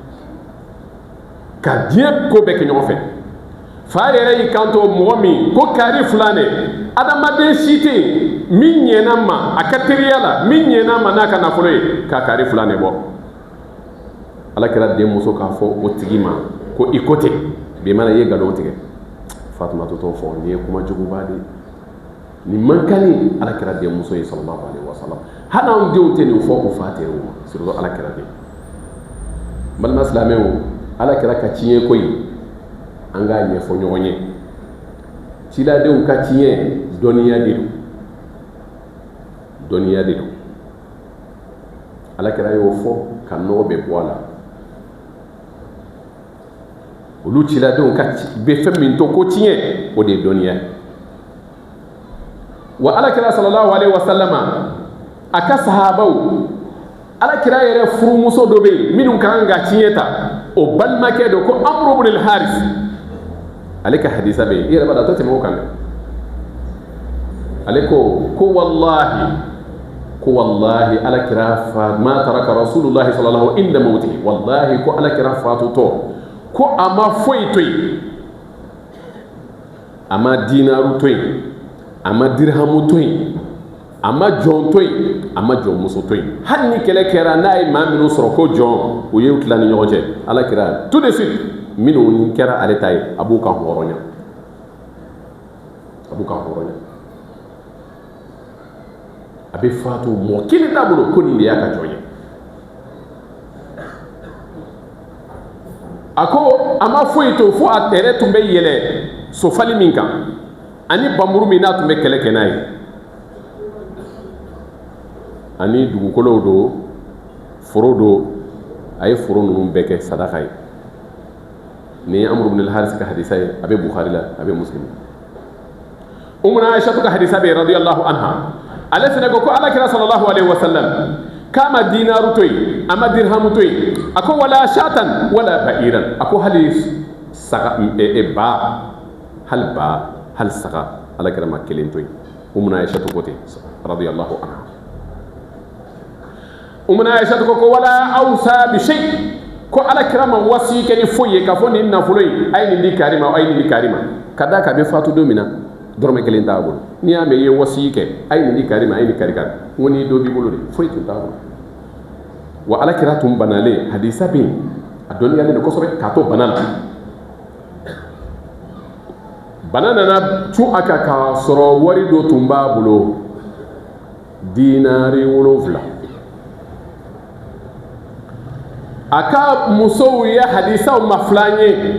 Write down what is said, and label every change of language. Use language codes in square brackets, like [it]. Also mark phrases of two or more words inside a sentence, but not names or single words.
[bm] ka diɲɛ ko bɛɛ kɛ ɲɔgɔn fɛ fa yɛrɛ y'i kanto mɔgɔ min ko kari fila ne adamaden si tɛ yen min ɲɛna ma a ka teriya la min ɲɛna ma n'a ka nafolo ye k'a kari fila ne bɔ alakira denmuso k'a fɔ o tigi ma ko i ko ten bi mana i ye nkalon tigɛ Fatumatu t'o fɔ nin ye kuma juguba de nin man kan ni alakira denmuso ye [ar] صلى الله عليه [bm] wasallam hali anw denw tɛ nin fɔ u fa teriw ma surtout alakira de balima silamɛw alakira ka tiɲɛ ko in an k'a ɲɛfɔ ɲɔgɔn ye ciladenw ka tiɲɛ dɔnniya de don dɔnniya de don alakira y'o fɔ ka nɔgɔ bɛɛ bɔ a la olu ciladenw ka bɛ fɛn min to ko tiɲɛ o de ye dɔnniya wa alakira [ar] صلى الله عليه وسلم [bm] a ka sahabaw alakira yɛrɛ furumuso dɔ bɛ yen minnu ka kan ka tiɲɛ ta o balimakɛ dɔ ko Amru ibn al-Haris ale ka hadisa bɛ yen i yɛrɛ b'a dɔn a tɛ tɛmɛ o kan ale ko wallahi alakira fa [ar] ما ترك رسول الله صلى الله عند موته [bm] wallahi ko alakira fatutɔ ko a ma foyi to yen a ma dinaru to yen a ma dirhamu to yen a ma jɔn to yen a ma jɔnmuso to yen hali ni kɛlɛ kɛra n'a ye maa minnu sɔrɔ ko jɔn u ye tila ni ɲɔgɔn cɛ alakira [fr] tout de suite [bm] minnu kɛra ale ta ye a b'u ka hɔrɔnya a b'u ka hɔrɔnya a bɛ fatu mɔgɔ kelen t'a bolo ko nin de y'a ka jɔn ye a ko a ma foyi to fo a yɛrɛ tun bɛ yɛlɛ sofali min kan ani bamuru min n'a tun bɛ kɛlɛ kɛ n'a ye ani dugukolow do foro do a ye foro ninnu bɛɛ kɛ sadaka ye nin ye Amru ibn al-Haris ka hadisa ye a bɛ Bukhari la a bɛ Muslim Ummuna Aisha ka hadisa bɛ [ar] رضي الله عنها [bm] ale fana ko alakira [ar] صلى الله عليه وسلم [bm] k'a ma dinaru to yen a ma dirhamu to yen a ko [ar] ولا شاة ولا بعيرا [bm] a ko hali saga hali saga alakira ma kelen to yen Ummuna Aisha ko ten [ar] رضي الله عنها [bm] Ummuna Aisha ko [ar] ولا أوصى بشيء [bm] ko alakira ma wasi kɛ ni foyi ye k'a fɔ nin nafolo in a ye nin di karima a ye nin di karima ka d'a kan a bɛ fatu don min na dɔrɔmɛ kelen t'a bolo n'i y'a mɛn i ye wasi kɛ a ye nin di karima a ye nin kari kari n ko n'i dɔ b'i bolo de foyi tun t'a bolo wa alakira tun banalen hadisa bɛ yen a dɔnniyalen don kosɛbɛ k'a to bana la bana nana cun a kan k'a sɔrɔ wari dɔ tun b'a bolo dinari 7 a ka musow ye hadisaw mafilan ye